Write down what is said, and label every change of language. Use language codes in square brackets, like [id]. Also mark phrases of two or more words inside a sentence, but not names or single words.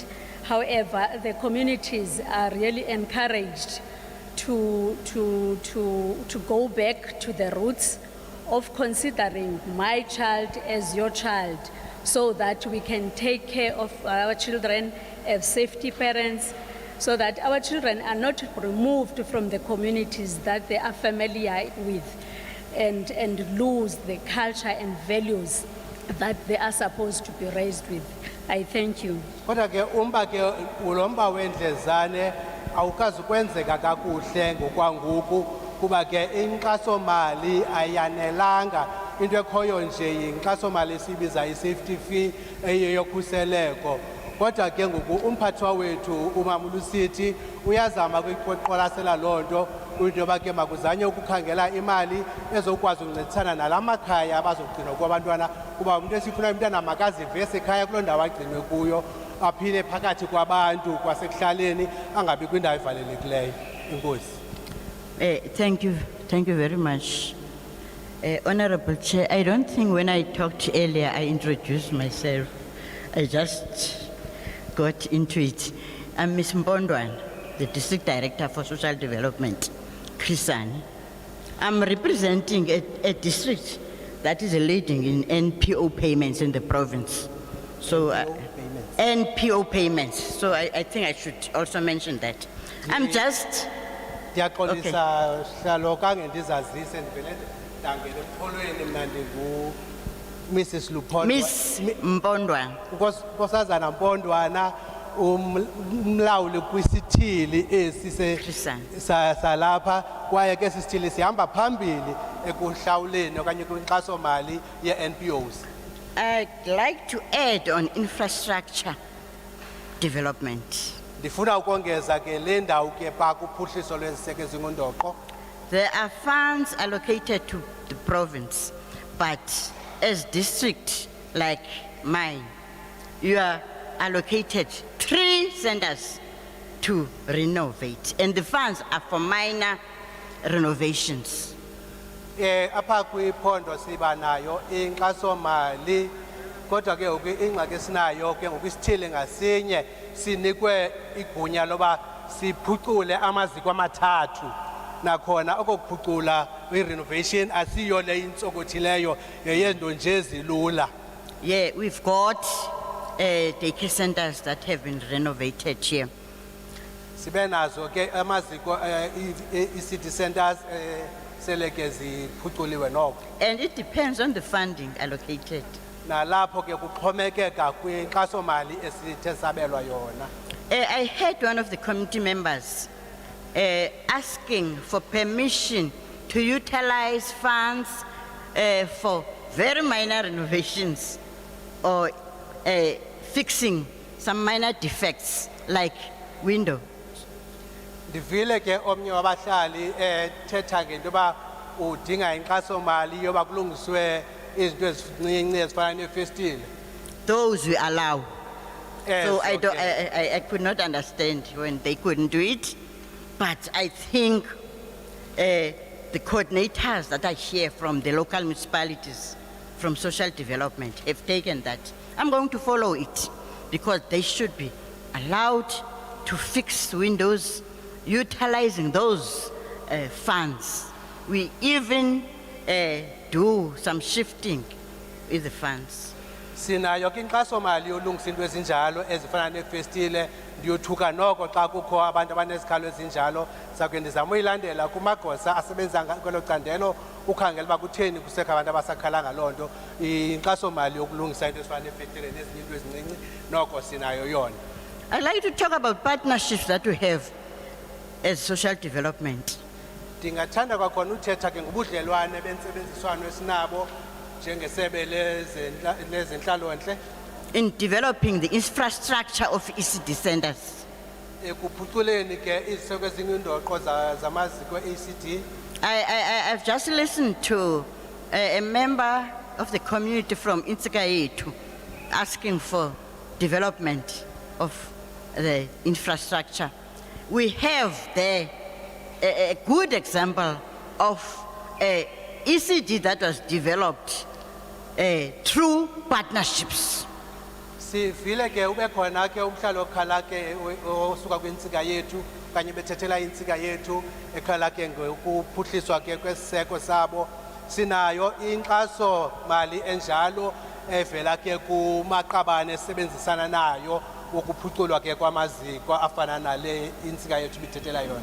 [en] However, the communities are really encouraged to go back to the roots of considering my child as your child, so that we can take care of our children as safety parents, so that our children are not removed from the communities that they are familiar with and lose the culture and values that they are supposed to be raised with. I thank you. [xh] Kodwa ke umba ke ulomba wendlezane awukazi kwenzeka kakuhle ngokwangoku kuba ke inkxaso mali ayanelanga, into ekhoyo nje yinkxaso mali esibiza i- [en] safety fee [xh] eyeyokhuseleko kodwa ke ngoku umphathwa wethu umama uLusithi uyazama ukuyiqoqolasela lonto into yoba ke makuzanye ukukhangela imali ezokwazi ukuncedisana nalamakhaya abazogcinwa kwabantwana kuba umuntu esifuna umntana makazive esekhaya kuloo ndawo agcinwe kuyo aphile phakathi kwabantu kwasekuhlaleni angabi kwindawo evalelekileyo. Inkosi. [en] Thank you very much. Honorable Chair, I don't think when I talked earlier, I introduced myself. I just got into it. I'm Ms. Mbondwan, the District Director for Social Development, Krisani. I'm representing a district that is leading in NPO payments in the province. So, NPO payments. So I think I should also mention that. I'm just... [xh] Ndiyaxolisa Hlaloka ngendizazise ndivele ndangena emxholweni mna Mrs. Lupondwa. Miss Mbondwana. Nkosazana Mpondwana umlawuli kwisithili esi salapha kwaye ke sisithili sihamba phambili ekuhlawuleni okanye kwinkxaso mali ye-NPOs. [en] I'd like to add on infrastructure development. [xh] Ndifuna ukongeza ke le ndawo ke pha kuphuhliso lweziseko ezingundoqo. [en] There are funds allocated to the province, but as district like mine, you are allocated 3 centers to renovate, and the funds are for minor renovations. [xh] Apha kwiphondo siba nayo inkxaso mali kodwa ke ngoku ingxaki esinayo ke ngokwisithili ngasinye sinikwe igunya loba siphucule amaziko amathathu nakhona okuphucula i-renovation asiyo le intsokothileyo yeyento nje ezilula. [en] Yeah, we've got daycare centers that have been renovated here. [xh] Sibe nazo ke amaziko i- [en] city centers [xh] seleke ziphuculiwe noko. [en] And it depends on the funding allocated. [xh] Nalapho ke kuxhomekeka kwinkxaso mali esithe sabelwa yona. [en] I heard one of the committee members asking for permission to utilize funds for very minor renovations or fixing some minor defects like window. [xh] Ndivile ke omnye wabahlali ethetha ngento yoba udinga inkxaso mali yoba kulungiswe izinto ezincinci ezifana neefestile. [en] Those we allow. So I could not understand when they couldn't do it, but I think the coordinators that are here from the local municipalities, from social development, have taken that. I'm going to follow it because they should be allowed to fix windows utilizing those funds. We even do some shifting with the funds. [xh] Sinayo ke inkxaso mali yolungisa into ezinjalo ezifana neefestile ndiyothuka noko xa kukho abantu abanezikhalo ezinjalo sakhe ndizama uyilandela kumagosa asebenza kwelo candelo ukhangela uba kutheni kusekho abantu abasakhala ngaloo nto inkxaso mali yokulungisa into ezifana neefestile nezinye into ezincinci noko sinayo yona. [en] I'd like to talk about partnerships that we have as social development. [xh] Ndingathanda kwakhona uthetha ke ngobudlelwane bentsebenziswano esinabo njengesebe lezenhlalontle [en] in developing the infrastructure of ECD centers. [xh] Ekuphuculeni ke iziseko ezingundoqo zamaziko e-ECD. [en] I've just listened to a member of the community from Intsikayetu asking for development of the infrastructure. We have there a good example of a ECD that was developed through partnerships. [xh] Sivile ke ube khona ke umhlalo okhala ke osuka kwintsika yethu kanye bethethela intsika yethu ekhala ke ngokuphuhliswa ke kwesiseko sabo. Sinayo inkxaso mali enjalo evela ke kumaqabane esebenzisana nayo ukuphuculwa ke kwamaziko afana nale intsika yethu bithethela yona.